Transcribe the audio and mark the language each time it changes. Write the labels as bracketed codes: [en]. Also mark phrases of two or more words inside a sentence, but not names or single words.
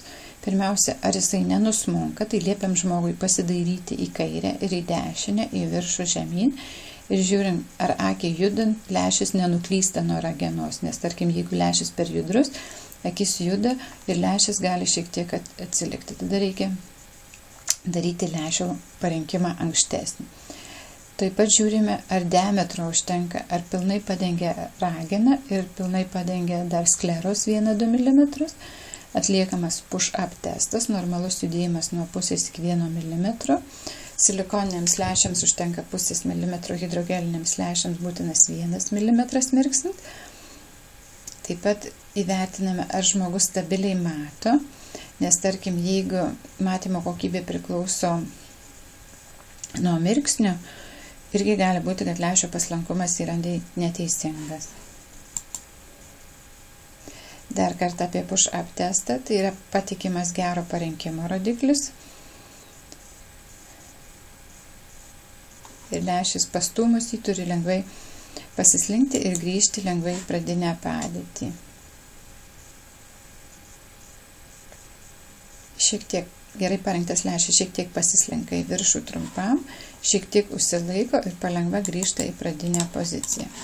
[lt] Pirmiausia, ar jisai nenusmunka, tai liepiam žmogui pasidairyti į kairę ir į dešinę, į viršų žemyn ir žiūrim, ar akiai judant lęšis nenuklysta nuo ragenos, nes tarkim, jeigu lęšis per judrus, akis juda ir lęšis gali šiek tiek atsilikti. Tada reikia daryti lęšio parinkimą ankštesnį. Taip pat žiūrime, ar diametro užtenka, ar pilnai padengia rageną ir pilnai padengia dar skleros 1-2 mm. Atliekamas push-up testas, normalus judėjimas nuo pusės iki 1 mm. Silikoniniams lęšiams užtenka 0,5 mm, hidrogeliniams lęšiams būtinas 1 mm mirksint. Taip pat įvertiname, ar žmogus stabiliai mato, nes tarkim, jeigu matymo kokybė priklauso nuo mirksnio, irgi gali būti, kad lęšio paslankumas yra neteisingas. Dar kartą apie push-up testą, tai yra patikimas gero parinkimo rodiklis. ir lęšis pastūmus jį turi lengvai pasislinkti ir grįžti lengvai į pradinę padėtį. Šiek tiek gerai parinktas lęšis šiek tiek pasislenka į viršų trumpam, šiek tiek užsilaiko ir palengva grįžta į pradinę poziciją.